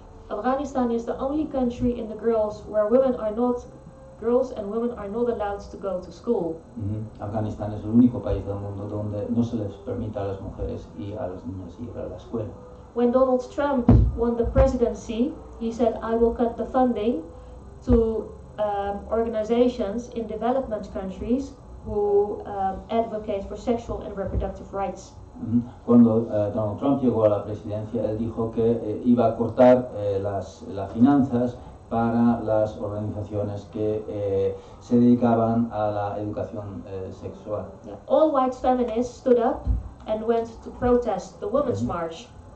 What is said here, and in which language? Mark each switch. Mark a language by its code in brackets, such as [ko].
[en] Afghanistan is the only country in the where girls and women are not allowed to go to school. [es] Afganistán es el único país del mundo donde no se les permite a las mujeres y a las niñas ir a la escuela. [en] When Donald Trump won the presidency, he said, I will cut the funding to organizations in development countries who advocate for sexual and reproductive rights. [es] Cuando Donald Trump llegó a la presidencia, él dijo que iba a cortar las finanzas para las organizaciones que se dedicaban a la educación sexual. [en] Yeah. All white feminists stood up and went to protest the Women's March.